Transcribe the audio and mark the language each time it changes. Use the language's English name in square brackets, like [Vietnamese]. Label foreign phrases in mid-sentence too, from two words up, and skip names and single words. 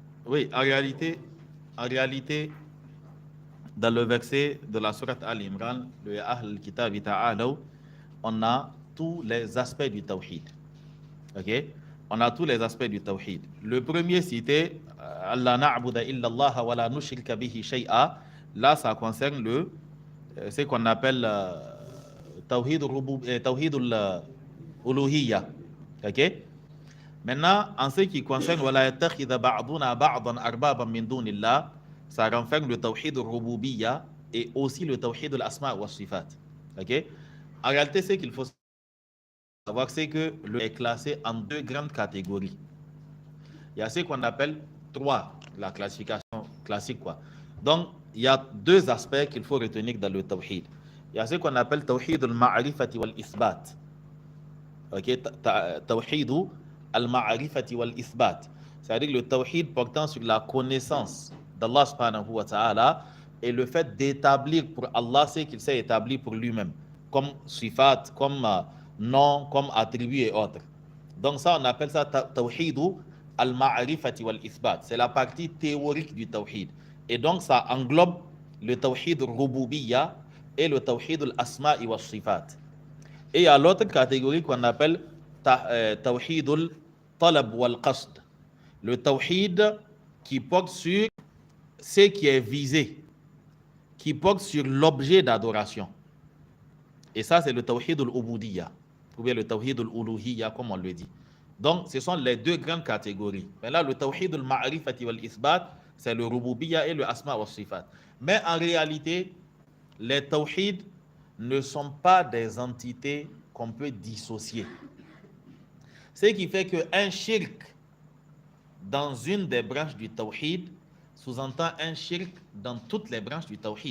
[French] Oui, en réalité, dans le verset de la sourate Al-Imran, le [Arabic] أهل الكتاب تعالوا, [French] on a tous les aspects du tawhid. Ok? On a tous les aspects du tawhid. Le premier cité, [Arabic] ألا نعبد إلا الله ولا نشرك به شيئا. [French] Là, ça concerne ce qu'on appelle [Arabic] توحيد الألوهية. [French] Ok? Maintenant, en ce qui concerne [Arabic] ولا يتخذ بعضنا بعضا أربابا من دون الله, [French] ça renferme le [Arabic] توحيد الربوبية [French] et aussi le [Arabic] توحيد الأسماء والصفات. [French] Ok? En réalité, ce qu'il faut savoir, c'est que le est classé en deux grandes catégories. Il y a ce qu'on appelle la classification classique, quoi. Donc, il y a deux aspects qu'il faut retenir dans le tawhid. Il y a ce qu'on appelle [Arabic] توحيد المعرفة والإثبات. [French] Ok? [Arabic] توحيد المعرفة والإثبات. [French] C'est-à-dire le tawhid portant sur la connaissance d'Allah [Arabic] سبحانه وتعالى [French] et le fait d'établir pour Allah ce qu'il s'est établi pour lui-même, comme sifat, comme nom, comme attribut et autres. Donc ça, on appelle ça [Arabic] توحيد المعرفة والإثبات. [French] C'est la partie théorique du tawhid. Et donc ça englobe le [Arabic] توحيد الربوبية [French] et le [Arabic] توحيد الأسماء والصفات. [French] Et il y a l'autre catégorie qu'on appelle [Arabic] توحيد الطلب والقصد. [French] Le tawhid qui porte sur ce qui est visé, qui porte sur l'objet d'adoration. Et ça, c'est le [Arabic] توحيد العبودية, [French] ou bien le [Arabic] توحيد الألوهية, [French] comme on le dit. Donc, ce sont les deux grandes catégories. Mais là, le [Arabic] توحيد المعرفة والإثبات, [French] c'est le rububiyya et le [Arabic] أسماء وصفات. [French] Mais en réalité, les tawhid ne sont pas des entités qu'on peut dissocier. Ce qui fait qu'un shirk dans une des branches du tawhid sous-entend un shirk dans toutes les branches du tawhid.